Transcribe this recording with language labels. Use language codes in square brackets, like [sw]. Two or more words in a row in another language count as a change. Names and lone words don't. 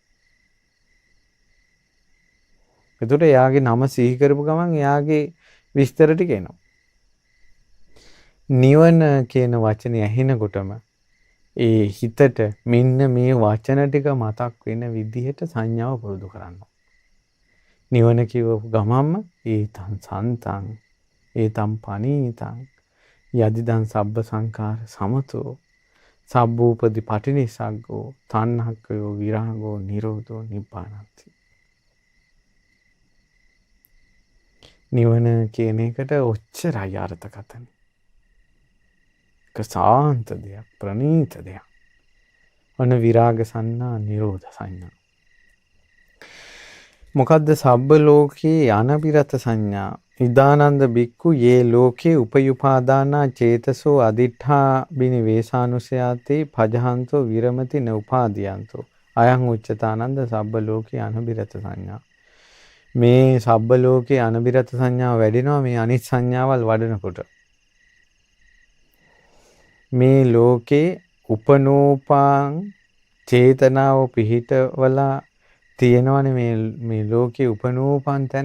[si] එතකොට එයාගේ නම සිහි කරපු ගමන් එයාගේ විස්තර ටික එනවා. නිවන කියන වචනේ ඇහෙනකොටම ඒ හිතට මෙන්න මේ වචන ටික මතක් වෙන විදිහට සංඥාව පුරුදු කරනවා. නිවන කියවපු ගමන්ම [pi] ඒතං සන්තං ඒතං පනීතං යදිදං සබ්බ සංඛාර සමතෝ සබ්බූපදි පටිනිස්සග්ගෝ තණ්හක්ඛයෝ විරාගෝ නිරෝධෝ නිබ්බානන්ති. [si] නිවන කියන එකට ඔච්චරයි අර්ථකථන. සාන්ත දෙයක්, ප්‍රණීත දෙයක්. ඔන්න විරාග සංඥා, නිරෝධ සංඥා. [pi] මොකද්ද සබ්බ ලෝකේ අනබිරත සංඥා? ඉදානන්ද බික්කු යේ ලෝකේ උපයුපාදානා චේතසෝ අදිඨා බිනිවේසානුසයාතේ පජහන්තෝ විරමති න උපාදීයන්තෝ අයං උච්චතානන්ද සබ්බ ලෝකේ අනබිරත සංඥා. [si] මේ සබ්බ ලෝකේ අනබිරත සංඥාව වැඩෙනවා මේ අනිත් සංඥාවල් වඩනකොට. මේ ලෝකේ උපනෝපාං චේතනාව පිහිටවලා තියෙනවනේ මේ ලෝකේ උපනෝපන් තැන.